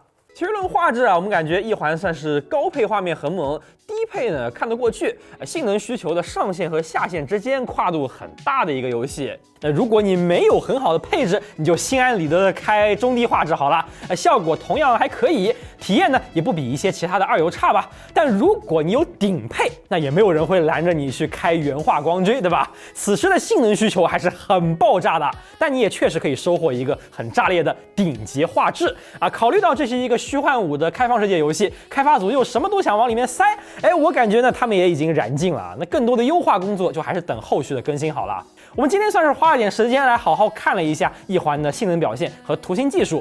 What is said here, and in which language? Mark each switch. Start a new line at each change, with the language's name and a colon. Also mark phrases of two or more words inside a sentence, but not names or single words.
Chinese: 其實論畫質啊，我們感覺一環算是高配畫面很猛，低配呢看得過去，性能需求的上限和下限之間跨度很大的一個遊戲。那如果你沒有很好的配置，你就心安理得的開中低畫質好了，效果同樣還可以。體驗呢也不比一些其他的二游差吧。但如果你有頂配，那也没有人会拦着你去開原畫光追，對吧？此時的性能需求還是很爆炸的，但你也確實可以收穫一個很炸裂的頂級畫質啊！考慮到這是一個虛幻5的開放世界遊戲，開發組又什麼都想往裡面塞，我感覺呢他們也已經燃盡了。那更多的優化工作就還是等後續的更新好了。我們今天算是花了點時間來好好看了一下一環的性能表現和圖形技術。